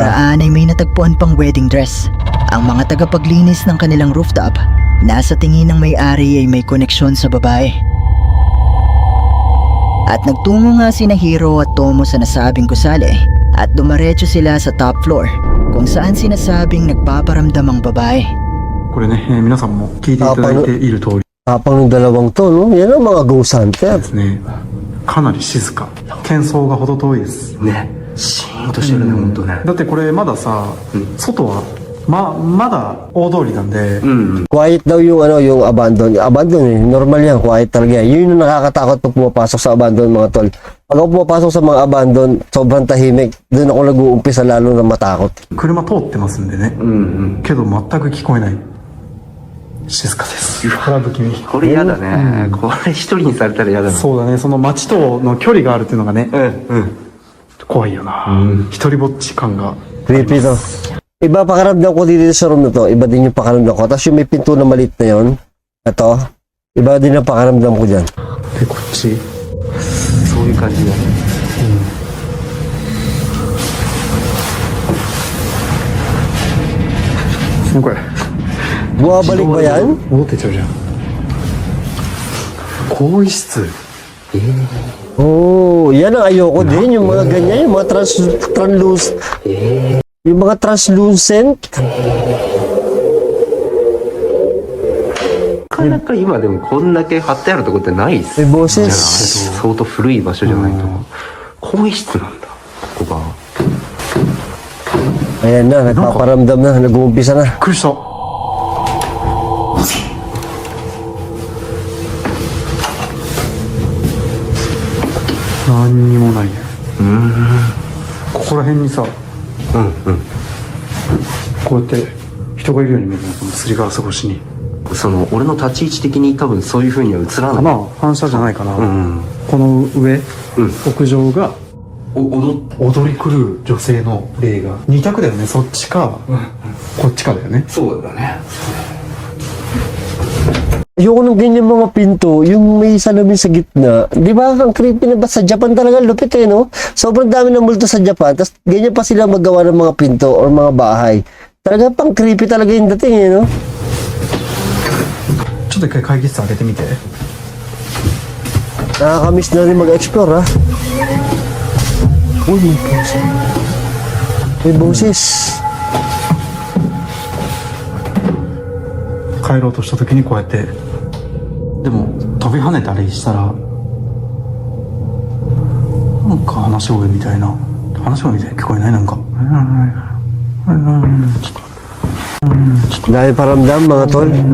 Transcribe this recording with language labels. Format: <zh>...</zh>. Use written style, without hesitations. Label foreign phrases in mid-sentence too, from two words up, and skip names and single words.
<tl>nakaraan ay may natagpuan pang</tl> <en>wedding dress.</en> <tl>Ang mga tagapaglinis ng kanilang rooftop, nasa tingin ng may-ari ay may koneksyon sa babae. At nagtungo nga sina Hiro at Tomo sa nasabing gusali at dumaretso sila sa top floor kung saan sinasabing nagpaparamdam ang babae.</tl> <ja>これね、皆さんも聞いていただいている通り</ja> <tl>Tapang ng dalawang to, no? Yan ang mga</tl> <en>ghost hunter.</en> <ja>ですね、かなり静か、喧騒が程遠いです。ね、シーンとしてるね、ほんとね。だってこれまださ、外はまだ大通りなんで、</ja> <tl>Quiet daw yung ano, yung abandon. Abandon eh. Normal yan, quiet talaga yan. Yun yung nakakatakot pag pumapasok sa abandon, mga tol. Pag ako pumapasok sa mga abandon, sobrang tahimik. Doon ako nag-uumpisa lalo na matakot.</tl> <ja>車通ってますんでね、けど全く聞こえない。静かです。空不気味。これ嫌だね。これ一人にされたら嫌だな。そうだね、その街との距離があるっていうのがね、怖いよな。一人ぼっち感が。</ja> <tl>Creepy to. Iba pakaramdam ko dito sa room na to. Iba din yung pakaramdam ko. Tapos yung may pinto na maliit na yun. Ito. Iba din ang pakaramdam ko dyan.</tl> <ja>で、こっち。そういう感じだね。これ。</ja> <tl>Bumabalik ba yan?</tl> <ja>戻ってっちゃうじゃん。更衣室。</ja> <tl>Oh, yan ang ayoko din. Yung mga ganyan, yung mga yung mga translucent.</tl> <ja>なかなか今でもこんだけ貼ってあるとこってないっす</ja> <tl>May</tl> <ja>じゃあ</ja> <tl>boses.</tl> <ja>相当古い場所じゃないと。更衣室なんだ、ここが。</ja> <tl>Ayan na, nagpaparamdam na. Nag-uumpisa na.</tl> <ja>びっくりした。何にもないね。ここら辺にさ、こうやって人がいるように見えるの、このすりガラス越しに。その、俺の立ち位置的に多分そういう風には映らない。かな、反射じゃないかな。うん。この上、屋上が踊り狂う女性の霊が2択だよね。そっちか、こっちかだよね。そうだね。</ja> <tl>Ayoko ng ganyan mga pinto, yung may salamin sa gitna. Di ba? Ang creepy na ba? Sa Japan talaga, lupit eh, no? Sobrang dami ng multo sa Japan, tapos ganyan pa sila magawa ng mga pinto or mga bahay. Talaga pang creepy talaga yung dating eh, no?</tl> <ja>ちょっと一回会議室開けてみて。</ja> <tl>Nakakamiss na rin mag-explore, ha? Uy, may boses. May boses.</tl> <ja>帰ろうとした時にこうやって、でも飛び跳ねたりしたらなんか話し声みたいな、話し声みたいに聞こえない？なんか</ja> <tl>Dahil paramdam, mga tol.</tl>